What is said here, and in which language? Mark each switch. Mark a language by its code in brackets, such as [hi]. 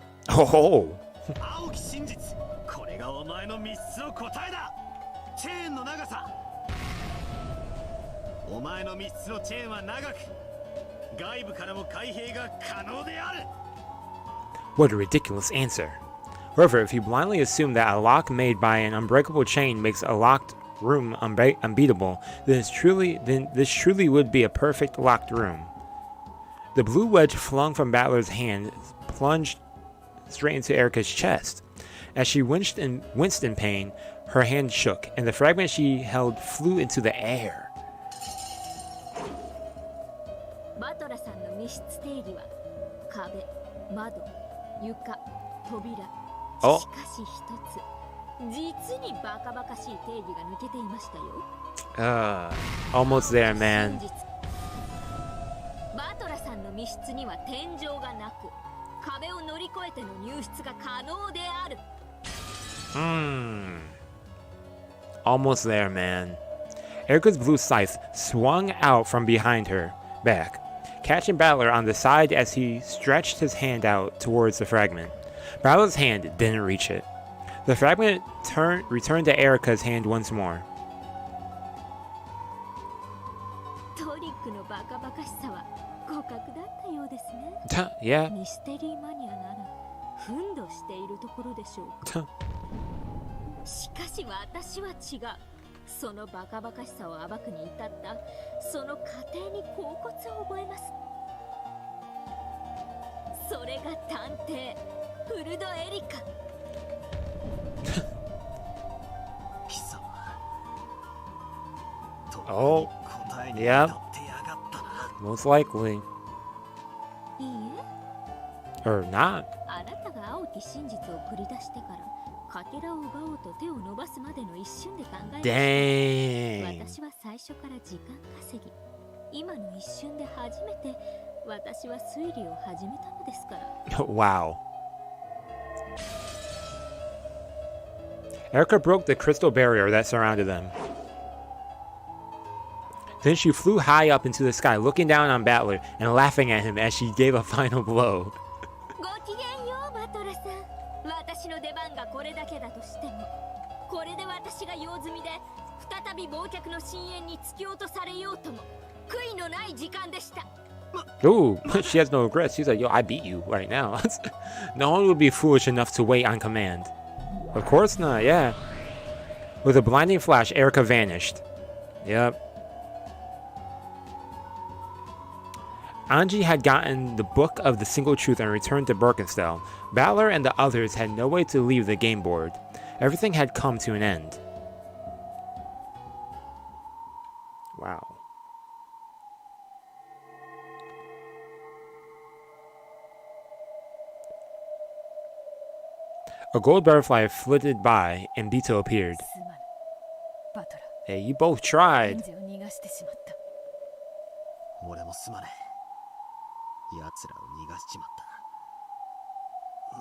[en] Oh. [ja] 青き真実、これがお前の3つの答えだ。チェーンの長さお前の3つのチェーンは長く、外部からも開閉が可能である。 [en] What a ridiculous answer. However, if you blindly assume that a lock made by an unbreakable chain makes a locked room unbeatable, then this truly would be a perfect locked room. The blue wedge flung from Battler's hand plunged straight into Erica's chest. As she winced in pain, her hand shook, and the fragment she held flew into the air. [ja] バトラさんの密室定義は壁、窓、床、扉。おしかし一つ、実にバカバカしい定義が抜けていましたよ。 [en] Almost there, man. [ja] バトラさんの密室には天井がなく、壁を乗り越えての入室が可能である。 [en] Almost there, man. Erica's blue scythe swung out from behind her back, catching Battler on the side as he stretched his hand out towards the fragment. Battler's hand didn't reach it. The fragment returned to Erica's hand once more. [ja] トリックのバカバカしさは互角だったようですね。 [en] Yeah. [ja] ミステリーマニアなら奮闘しているところでしょう。しかし私は違う。そのバカバカしさを暴くに至ったその過程に恍惚を覚えます。それが探偵フルドエリカ。貴様。 [en] Oh, yeah. Most likely. [ja] いいえ。 [en] Or not. [ja] あなたが青き真実を繰り出してからかけらを奪おうと手を伸ばすまでの一瞬で考えました。 [en] Dang. [ja] 私は最初から時間稼ぎ、今の一瞬で初めて私は推理を始めたのですから。 [en] Wow. Erica broke the crystal barrier that surrounded them. Then she flew high up into the sky, looking down on Battler and laughing at him as she gave a final blow. [ja] ごきげんよう、バトラさん。私の出番がこれだけだとしても、これで私が用済みで再び忘却の深淵に突き落とされようとも悔いのない時間でした。 [en] Ooh, she has no regrets. She's like, yo, I beat you right now. No one would be foolish enough to wait on command. Of course not, yeah. With a blinding flash, Erica vanished. Yep. Anji had gotten the Book of the Single Truth and returned to Birkenstell. Battler and the others had no way to leave the game board. Everything had come to an end. Wow. A gold butterfly flitted by, and Bito appeared. [ja] すまぬバトラ [en] Hey, you both エ tried. [ja] ンジを逃がしてしまった。俺もすまねえ。奴らを逃がしちまった。